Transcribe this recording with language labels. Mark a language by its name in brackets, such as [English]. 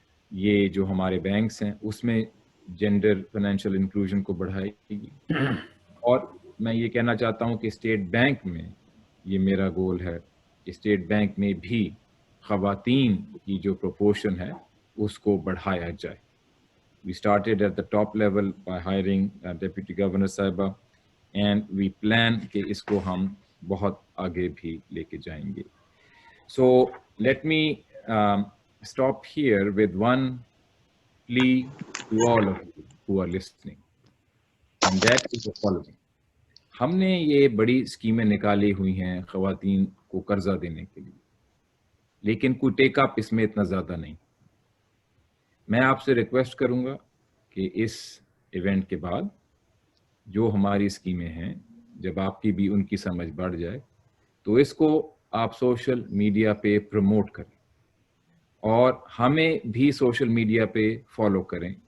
[Urdu] یہ جو ہمارے بینکس ہیں اس میں جینڈر فائنینشیل انکلوژن کو بڑھائے گی. اور میں یہ کہنا چاہتا ہوں کہ اسٹیٹ بینک میں یہ میرا گول ہے کہ اسٹیٹ بینک میں بھی خواتین کی جو پروپورشن ہے اس کو بڑھایا جائے. [English] We started at the top level by hiring Deputy Governor Saiba, and we plan [Urdu] کہ اس کو ہم بہت آگے بھی لے کے جائیں گے. [English] So let me stop here with one plea to all of you who are listening, and that is the following. [Urdu] ہم نے یہ بڑی اسکیمیں نکالی ہوئی ہیں خواتین کو قرضہ دینے کے لیے، لیکن کوئی ٹیک اپ اس میں اتنا زیادہ نہیں. میں آپ سے ریکویسٹ کروں گا کہ اس ایونٹ کے بعد جو ہماری اسکیمیں ہیں جب آپ کی بھی ان کی سمجھ بڑھ جائے تو اس کو آپ سوشل میڈیا پہ پروموٹ کریں اور ہمیں بھی سوشل میڈیا پہ فالو کریں.